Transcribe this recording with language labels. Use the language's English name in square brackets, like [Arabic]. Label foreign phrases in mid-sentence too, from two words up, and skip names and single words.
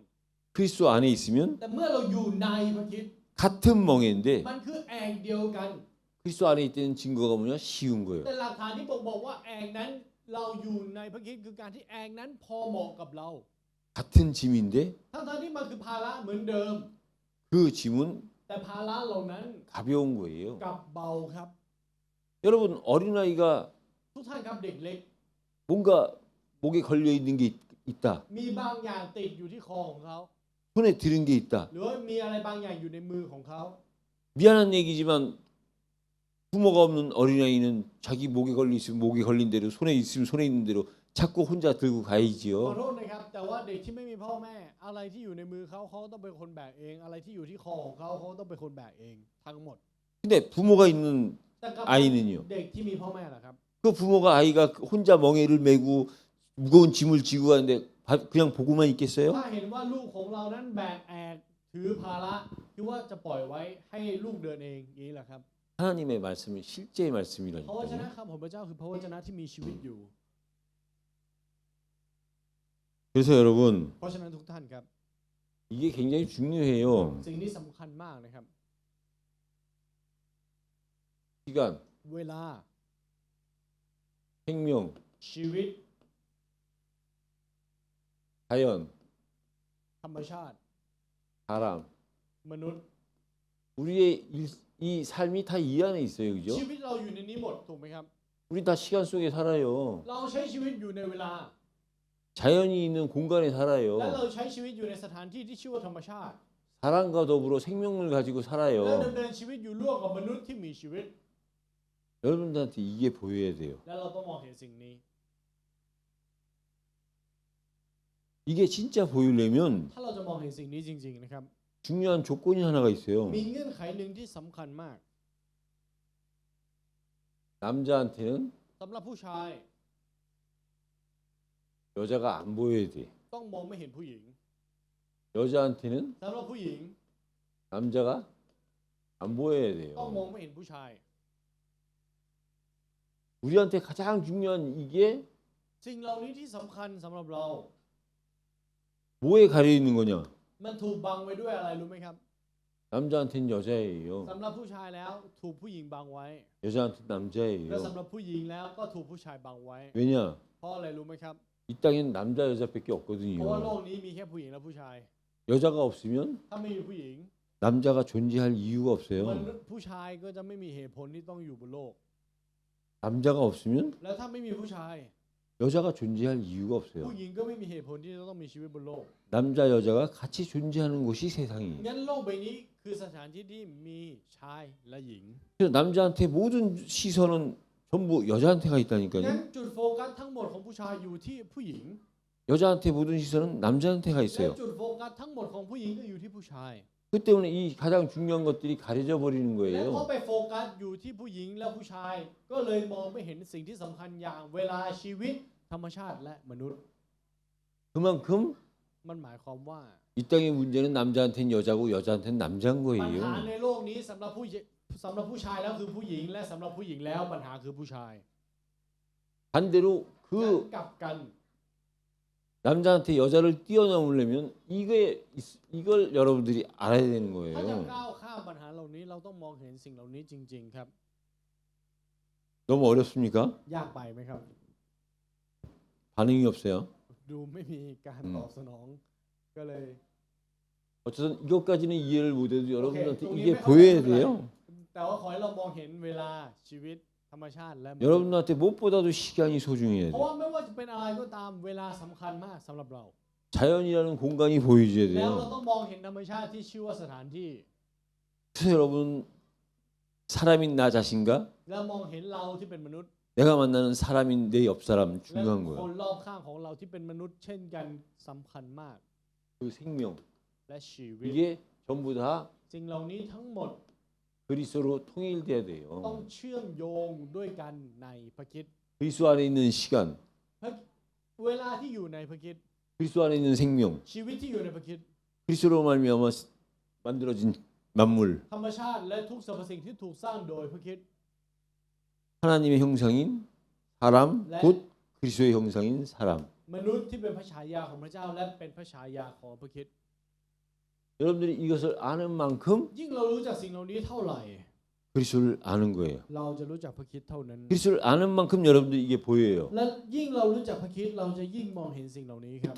[Korean] 그리스도 안에 있으면 [Thai] แต่เมื่อเราอยู่ในพระคริสต์ [Korean] 같은 멍에인데 [Thai] มันคือแองเดียวกัน [Korean] 그리스도 안에 있다는 증거가 뭐냐? 쉬운 거예요. [Thai] แต่หลักฐานที่บอกว่าแองนั้นเราอยู่ในพระคริสต์คือการที่แองนั้นพอเหมาะกับเรา [Korean] 같은 짐인데 [Thai] ทั้งที่มันคือภาระเหมือนเดิม [Korean] 그 짐은 [Thai] แต่ภาระเหล่านั้น [Korean] 가벼운 거예요. [Thai] กลับเบาครับ [Korean] 여러분 어린아이가 [Thai] ทุกท่านครับเด็กเล็ก [Korean] 뭔가 목에 걸려 있는 게 있다. [Thai] มีบางอย่างติดอยู่ที่คอของเขา [Korean] 손에 들은 게 있다. [Thai] หรือว่ามีอะไรบางอย่างอยู่ในมือของเขา [Korean] 미안한 얘기지만 부모가 없는 어린아이는 자기 목에 걸려 있으면 목에 걸린 대로 손에 있으면 손에 있는 대로 자꾸 혼자 들고 [Thai] ขอ [Korean] 가야지요. [Thai] โทษนะครับแต่ว่าเด็กที่ไม่มีพ่อแม่อะไรที่อยู่ในมือเขาเขาต้องเป็นคนแบกเอง อะไรที่อยู่ที่คอของเขาเขาต้องเป็นคนแบกเองทั้งหมด [Korean] 근데 부모가 있는 [Thai] แต่กับ [Korean] 아이는요. [Thai] เด็กที่มีพ่อแม่ล่ะครับ [Korean] 그 부모가 아이가 혼자 멍에를 메고 무거운 짐을 지고 가는데 그냥 보고만 있겠어요? [Thai] ถ้าเห็นว่าลูกของเรานั้นแบกแอกถือภาระคิดว่าจะปล่อยไว้ให้ลูกเดินเองอย่างนี้แหละครับ [Korean] 하나님의 말씀은 실제의 [Thai] พระวจนะ [Korean] 말씀이라니까요. [Thai] คำของพระเจ้าคือพระวจนะที่มีชีวิตอยู่ [Korean] 그래서 여러분 [Thai] เพราะฉะนั้นทุกท่านครับ [Korean] 이게 굉장히 중요해요. [Thai] สิ่งนี้สำคัญมากนะครับ [Korean] 시간, [Thai] เวลา [Korean] 생명, [Thai] ชีวิต [Korean] 자연, [Thai] ธรรมชาติ [Korean] 사람. [Thai] มนุษย์ [Korean] 우리의 이 삶이 다 이 안에 있어요. [Thai] ชี [Korean] 그죠? [Thai] วิตเราอยู่ในนี้หมดถูกไหมครับ [Korean] 우리 다 시간 속에 살아요. [Thai] เราใช้ชีวิตอยู่ในเวลา [Korean] 자연이 있는 공간에 [Thai] และ [Korean] 살아요. [Thai] เราใช้ชีวิตอยู่ในสถานที่ที่ชื่อว่าธรรมชาติ [Korean] 사람과 더불어 생명을 가지고 [Thai] และ [Korean] 살아요. [Thai] ดำเนินชีวิตอยู่ร่วมกับมนุษย์ที่มีชีวิต [Korean] 여러분들한테 이게 보여야 돼요. [Thai] และเราต้องมองเห็นสิ่งนี้ [Korean] 이게 진짜 보이려면 [Thai] ถ้าเราจะมองเห็นสิ่งนี้จริงๆนะครับ [Korean] 중요한 조건이 하나가 있어요. [Thai] มีเงื่อนไขหนึ่งที่สำคัญมาก [Korean] 남자한테는 [Thai] สำหรับผู้ชาย [Korean] 여자가 안 보여야 돼. [Thai] ต้องมองไม่เห็นผู้หญิง [Korean] 여자한테는 [Thai] สำหรับผู้หญิง [Korean] 남자가 안 보여야 [Thai] ต้องมอง [Korean] 돼요. [Thai] ไม่เห็นผู้ชาย [Korean] 우리한테 가장 중요한 이게 [Thai] สิ่งเหล่านี้ที่สำคัญสำหรับเรา [Korean] 뭐에 가려 있는 거냐? [Thai] มันถูกบังไว้ด้วยอะไรรู้ไหมครับ [Korean] 남자한테는 여자예요. [Thai] สำหรับผู้ชายแล้วถูกผู้หญิงบังไว้ [Korean] 여자한테는 [Thai] และ [Korean] 남자예요. [Thai] สำหรับผู้หญิงแล้วก็ถูกผู้ชายบังไว้ [Korean] 왜냐? [Thai] เพราะอะไรรู้ไหมครับ [Korean] 이 땅에는 남자 여자밖에 [Thai] เพราะว่าโล [Korean] 없거든요. [Thai] กนี้มีแค่ผู้หญิงและผู้ชาย [Korean] 여자가 없으면 [Thai] ถ้าไม่มีผู้หญิง [Korean] 남자가 존재할 이유가 [Thai] มัน [Korean] 없어요. [Thai] ผู้ชายก็จะไม่มีเหตุผลที่ต้องอยู่บนโลก [Korean] 남자가 없으면 [Thai] แล้วถ้าไม่มีผู้ชาย [Korean] 여자가 존재할 이유가 [Thai] ผู้ [Korean] 없어요. [Thai] หญิงก็ไม่มีเหตุผลที่จะต้องมีชีวิตบนโลก [Korean] 남자 여자가 같이 존재하는 곳이 세상이에요. [Thai] งั้นโลกใบนี้คือสถานที่ที่มีชายและหญิง [Korean] 그래서 남자한테 모든 시선은 전부 여자한테 가 [Thai] งั้น [Korean] 있다니까요. [Thai] จุดโฟกัสทั้งหมดของผู้ชายอยู่ที่ผู้หญิง [Korean] 여자한테 모든 시선은 남자한테 가 [Thai] และ [Korean] 있어요. [Thai] จุดโฟกัสทั้งหมดของผู้หญิงก็อยู่ที่ผู้ชาย [Korean] 그 때문에 이 가장 중요한 것들이 가려져 버리는 [Thai] และเพราะ [Korean] 거예요. [Thai] ไปโฟกัสอยู่ที่ผู้หญิงและผู้ชาย ก็เลยมองไม่เห็นสิ่งที่สำคัญอย่างเวลาชีวิตธรรมชาติและมนุษย์ [Korean] 그만큼 [Thai] มันหมายความว่า [Korean] 이 땅의 문제는 남자한테는 여자고 여자한테는 남자인 [Thai] ปัญหา [Korean] 거예요. [Thai] ในโลกนี้สำหรับผู้ชายแล้วคือผู้หญิง และสำหรับผู้หญิงแล้วปัญหาคือผู้ชาย [Korean] 반대로 [Thai] งั้น [Korean] 그 [Thai] กลับกัน [Korean] 남자한테 여자를 뛰어넘으려면 이걸 여러분들이 알아야 되는 [Thai] ถ้าจะ [Korean] 거예요. [Thai] ก้าวข้ามปัญหาเหล่านี้เราต้องมองเห็นสิ่งเหล่านี้จริง ๆ ครับ [Korean] 너무 어렵습니까? [Thai] ยากไปไหมครับ [Korean] 반응이 없어요. [Thai] ดูไม่มีการตอบสนอง ก็เลย [Korean] 어쨌든 이것까지는 이해를 못해도 [Thai] โอเค [Korean] 여러분들한테 [Thai] ตรงนี้ [Korean] 이게 [Thai] ไม่เข้าใจ [Korean] 보여야 [Thai] ไม่เป็นไร [Korean] 돼요. [Thai] แต่ว่าขอให้เรามองเห็นเวลาชีวิตธรรมชาติและมนุษย์ [Korean] 여러분한테 무엇보다도 시간이 소중해야 [Thai] เพราะ [Korean] 돼요. [Thai] ว่าไม่ว่าจะเป็นอะไรก็ตามเวลาสำคัญมากสำหรับเรา [Korean] 자연이라는 공간이 보여줘야 [Thai] แล้วเรา [Korean] 돼요. [Thai] ต้องมองเห็นธรรมชาติที่ชื่อว่าสถานที่ [Korean] 그래서 여러분 사람인 나 자신과 [Thai] แล้วมองเห็นเราที่เป็นมนุษย์ [Korean] 내가 만나는 사람인 내 옆 사람 [Thai] และ [Korean] 중요한 [Thai] ค [Korean] 거예요. [Thai] นรอบข้างของเราที่เป็นมนุษย์เช่นกันสำคัญมาก [Korean] 그 생명 [Thai] และชีวิต [Korean] 이게 전부 다 [Thai] สิ่งเหล่านี้ทั้งหมด [Korean] 그리스도로 통일돼야 [Thai] ต้อง [Korean] 돼요. [Thai] เชื่อมโยงด้วยกันในพระคริสต์ [Korean] 그리스도 안에 있는 시간, [Thai] เวลาที่อยู่ในพระคริสต์ [Korean] 그리스도 안에 있는 생명, [Thai] ชีวิตที่อยู่ในพระคริสต์ [Korean] 그리스도로 말미암아 만들어진 만물, [Thai] ธรรมชาติและทุกสรรพสิ่งที่ถูกสร้างโดยพระคริสต์ [Korean] 하나님의 형상인 사람, 네. 곧 그리스도의 형상인 사람. [Thai] มนุษย์ที่เป็นพระฉายาของพระเจ้าและเป็นพระฉายาของพระคริสต์ [Korean] 여러분들이 이것을 아는 만큼 [Thai] ยิ่งเรารู้จักสิ่งเหล่านี้เท่าไหร่ [Korean] 그리스도를 아는 거예요. [Thai] เราจะรู้จักพระคริสต์เท่านั้น [Korean] 그리스도를 아는 만큼 여러분들 이게 보여요. [Thai] และยิ่งเรารู้จักพระคริสต์เราจะยิ่งมองเห็นสิ่งเหล่านี้ครับ